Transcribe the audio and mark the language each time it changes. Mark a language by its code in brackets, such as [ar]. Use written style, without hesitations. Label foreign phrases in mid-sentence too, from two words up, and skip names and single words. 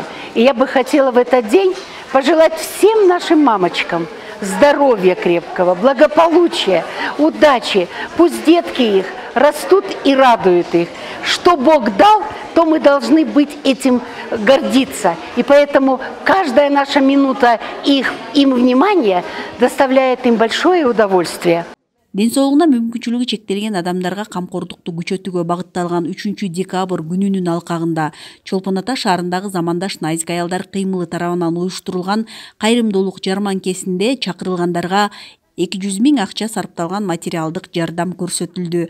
[ru] И я бы хотела в этот день пожелать всем нашим мамочкам здоровья крепкого, благополучия, удачи. Пусть детки их растут и радуют их. Что Бог дал, то мы должны быть этим гордиться. И поэтому каждая наша минута им внимания доставляет им большое удовольствие. [ky] Ден соолугуна мүмкүнчүлүгү чектелген адамдарга камкордукту күчөтүүгө багытталган 3 декабрь күнүнүн алкагында Чолпон Ата шаарындагы замандаш найзик аялдар кыймылы тарабынан уюштурулган кайрымдуулук жарманкесинде чакырылгандарга 200 миң акча сарпталган материалдык жардам көрсөтүлдү.